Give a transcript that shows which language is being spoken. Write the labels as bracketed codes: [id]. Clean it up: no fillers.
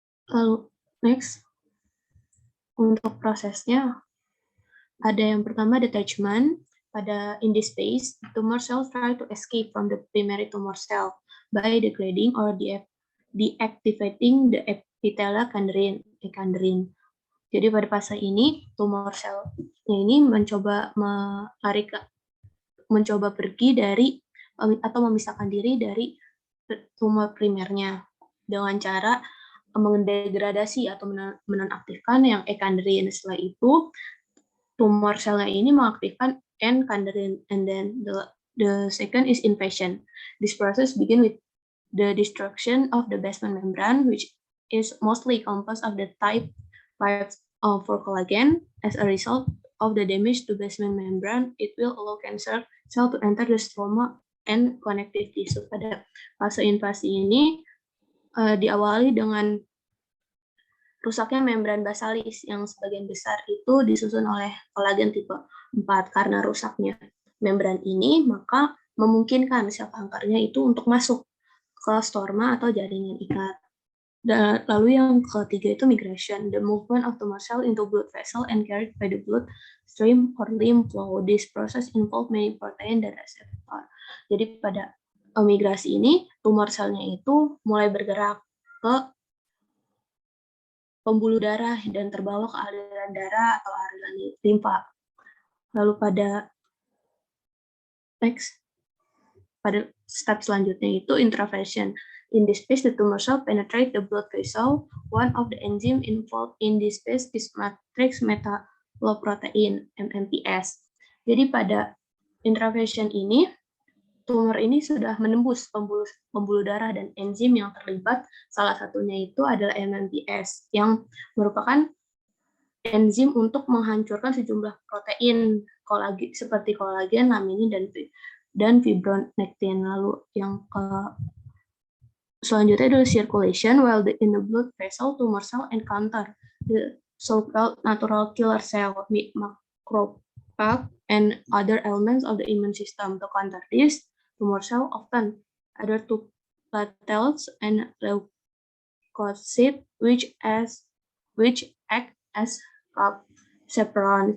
[id] Lalu next, untuk prosesnya ada yang pertama detachment. [en] In this phase, tumor cells try to escape from the primary tumor cell by degrading or deactivating the epithelial echondrin. [id] Jadi pada fase ini, tumor selnya ini mencoba pergi dari atau memisahkan diri dari tumor primernya dengan cara mendegradasi atau menonaktifkan yang echondrin. Setelah itu, tumor selnya ini mengaktifkan echondrin, [en] and then the second is invasion. This process begin with the destruction of the basement membrane, which is mostly composed of the type 5 for collagen. As a result of the damage to basement membrane, it will allow cancer cell to enter the stroma and connective tissue. [id] Pada fase invasi ini diawali dengan rusaknya membran basalis yang sebagian besar itu disusun oleh kolagen tipe 4. Karena rusaknya membran ini, maka memungkinkan sel kankernya itu untuk masuk ke stroma atau jaringan ikat. Dan lalu yang ketiga itu [en] migration, the movement of tumor cell into blood vessel and carried by the blood stream or lymph flow. This process involve many protein dan reseptor. [id] Jadi pada migrasi ini, tumor selnya itu mulai bergerak ke pembuluh darah dan terbawa ke aliran darah atau aliran limfa. Lalu pada step selanjutnya itu intravasation. [en] In this phase, the tumor cell penetrate the blood vessel. One of the enzyme involved in this phase is matrix metalloprotein (MMPs). [id] Jadi pada intravasation ini, tumor ini sudah menembus pembuluh darah, dan enzim yang terlibat salah satunya itu adalah MMPs yang merupakan enzim untuk menghancurkan sejumlah protein seperti kolagen, laminin, dan fibronectin. Lalu yang selanjutnya adalah circulation. [en] While in the blood vessel, tumor cell encounter the so-called natural killer cell, macrophage, and other elements of the immune system. To counter this, tumor cell often adhere to platelets and leukocytes, which act as chaperone.